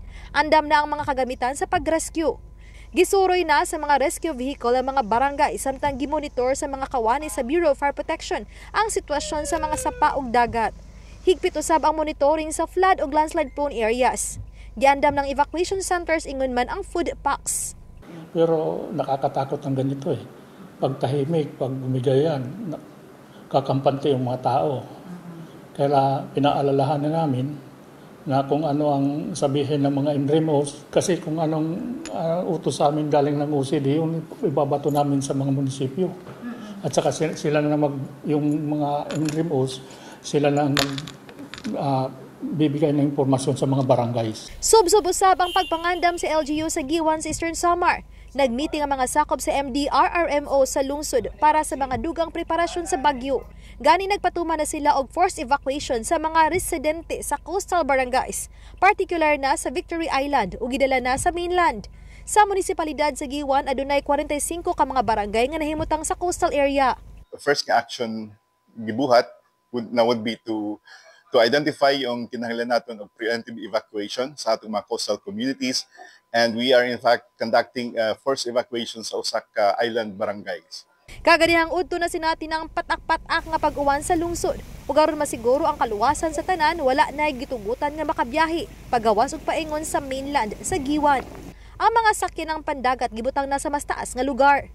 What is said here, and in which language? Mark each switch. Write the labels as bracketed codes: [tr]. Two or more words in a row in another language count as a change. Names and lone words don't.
[ceb] Andam na ang mga kagamitan sa pag-rescue. Gisuroy na sa mga [en] rescue vehicle [ceb] ang mga barangay samtang gimonitor sa mga kawani sa Bureau of Fire Protection ang sitwasyon sa mga sapa ug dagat. Higpit usab ang monitoring sa flood ug [en] landslide prone areas. [ceb] Giandam ng [en] evacuation centers [ceb] ingon man ang [en] food packs. [tl] Pero nakakatakot ang ganito eh. Pag tahimik, pag bumigayan, kakampante yung mga tao. Kaya pinaalalahan na namin na kung ano ang sabihin ng mga INRIMOS, kasi kung anong utos sa amin galing ng OCD, yung ibabato namin sa mga munisipyo. At saka sila na yung mga INRIMOS, sila na bibigay ng impormasyon sa mga barangays. [ceb] Subsub-usab ang pagpangandam sa LGU sa Giwan sa Eastern Samar. Nagmeeting ang mga sakop sa MDRRMO sa lungsod para sa mga dugang preparasyon sa bagyo. Gani nagpatuman na sila og [en] forced evacuation [ceb] sa mga residente sa coastal barangays, particular na sa Victory Island ug gidala na sa mainland. Sa munisipalidad sa Giwan adunay 45 ka mga barangay nga nahimutang sa [en] coastal area. The first action gibuhat would be to identify yung kinahanglan natin of preemptive evacuation [ceb] sa atong mga [en] coastal communities, and we are in fact conducting forced evacuation [ceb] sa usa ka [en] island barangays. [ceb] Kaganihang udto na sinati ng patak-patak nga pag-uwan sa lungsod. Ug aron masiguro ang kaluwasan sa tanan, wala na gitugutan nga makabiyahe pagawas og paingon sa mainland sa Giwan. Ang mga sakyan ng pandagat gibutang na sa mas taas nga lugar.